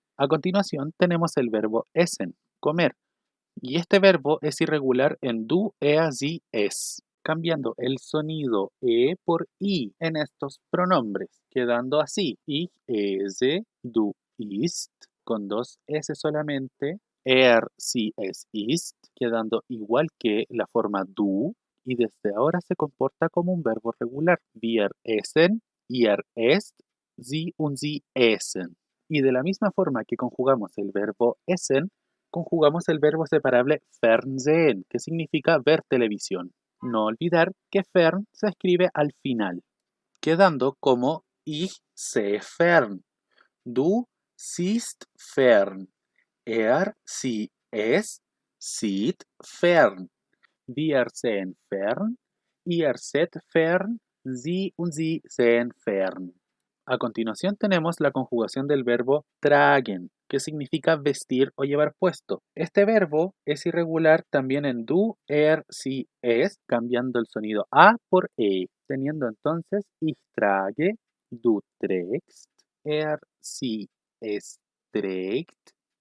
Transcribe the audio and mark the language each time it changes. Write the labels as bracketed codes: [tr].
[es] A continuación tenemos el verbo essen, comer, y este verbo es irregular en du, sie, es, cambiando el sonido e por i en estos pronombres, quedando así [de] ich, ese, du, ist, [es] con dos s solamente, [de] sie, es, ist, [es] quedando igual que la forma du, y desde ahora se comporta como un verbo regular. [de] Wir essen, ihr esst, sie und sie essen. [es] Y de la misma forma que conjugamos el verbo essen, conjugamos el verbo separable fernsehen, que significa ver televisión. No olvidar que fern se escribe al final, quedando como [de] ich sehe fern, du siehst fern, sie, es, sieht fern, wir sehen fern, [es] ihr seht fern, sie und sie sehen fern. A continuación tenemos la conjugación del verbo tragen, que significa vestir o llevar puesto. Este verbo es irregular también en du, sie, es, cambiando el sonido a por e, teniendo entonces [de] ich trage, du trägst, sie, es trägt.